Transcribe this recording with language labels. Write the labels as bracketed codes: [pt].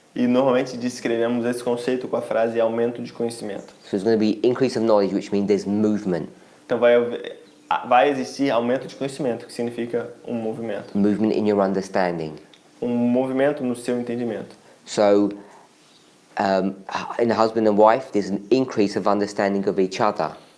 [pt] E normalmente descrevemos esse conceito com a frase aumento de conhecimento. [en] So there's going to be increase of knowledge, which means there's movement. [pt] Então vai existir aumento de conhecimento, que significa um movimento. [en] Movement in your understanding. [pt] Um movimento no seu entendimento. [en] So in a husband and wife, there's an increase of understanding of each other.